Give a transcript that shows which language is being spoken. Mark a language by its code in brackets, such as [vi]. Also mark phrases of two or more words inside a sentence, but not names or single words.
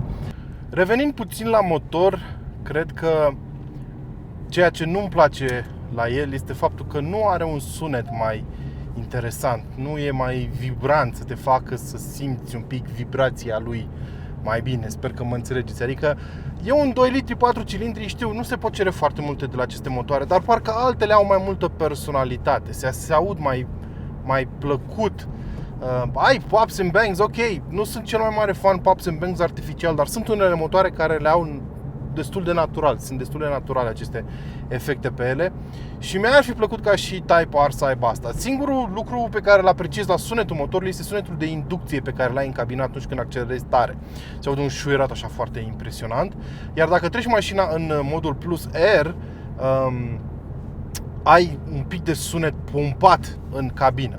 [ro] Revenind puțin la motor, cred că ceea ce nu-mi place la el este faptul că nu are un sunet mai interesant, nu e mai vibrant, să te facă să simți un pic vibrația lui mai bine. Sper că mă înțelegeți. Adică e un 2 litri 4 cilindri, știu, nu se pot cere foarte multe de la aceste motoare, dar parcă altele au mai multă personalitate, se aud mai plăcut. [en] Ai pops and bangs, [ro] ok, nu sunt cel mai mare fan [en] pops and bangs [ro] artificial, dar sunt unele motoare care le au destul de natural, sunt destul de naturale aceste efecte pe ele și mi-ar fi plăcut ca și Type R să aibă asta. Singurul lucru pe care îl apreciez la sunetul motorului este sunetul de inducție pe care l-ai în cabină atunci când accelerezi tare. Se aude un șuierat așa foarte impresionant. Iar dacă treci mașina în modul plus air, ai un pic de sunet pompat în cabină.